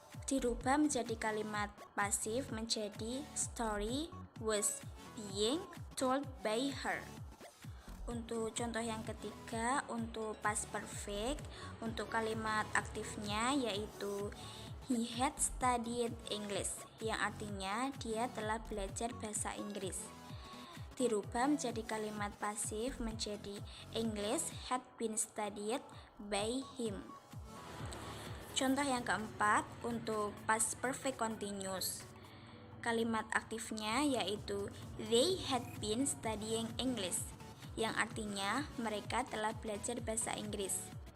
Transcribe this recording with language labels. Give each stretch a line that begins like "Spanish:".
Indonesian: Dirubah menjadi kalimat pasif menjadi
English: story was being told by her.
Indonesian: Untuk contoh yang ketiga, untuk past perfect, untuk kalimat aktifnya yaitu
English: he had studied English,
Indonesian: yang artinya dia telah belajar bahasa Inggris. Dirubah menjadi kalimat pasif menjadi
English: English had been studied by him.
Indonesian: Contoh yang keempat, untuk past perfect continuous, kalimat aktifnya yaitu
English: they had been studying English,
Indonesian: yang artinya mereka telah belajar bahasa Inggris.